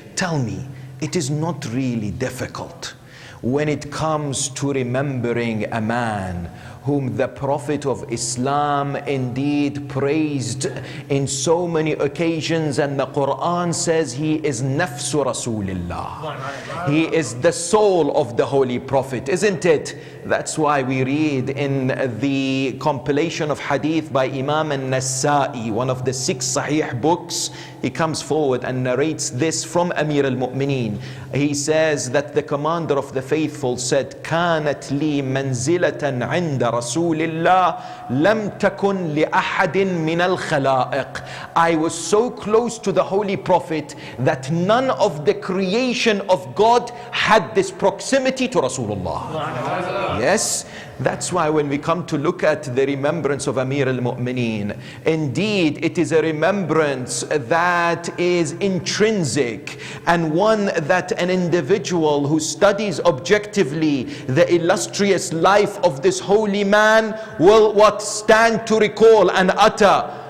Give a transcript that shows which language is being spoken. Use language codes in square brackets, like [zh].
[en] Tell me, it is not really difficult when it comes to remembering a man whom the Prophet of Islam indeed praised in so many occasions, and the Quran says he is nafsu Rasulillah. He is the soul of the Holy Prophet, isn't it? That's why we read in the compilation of hadith by Imam al-Nasa'i, one of the 6 Sahih books, he comes forward and narrates this from Amir al-Mu'mineen. He says that the commander of the faithful said, [ar] كانت لي منزلة عند رسول الله لم تكن لأحد من الخلائق. [en] I was so close to the Holy Prophet that none of the creation of God had this proximity to Rasulullah. Yes, that's why when we come to look at the remembrance of Amir al-Mu'mineen, indeed it is a remembrance that is intrinsic, and one that an individual who studies objectively the illustrious life of this holy man will stand to recall and utter.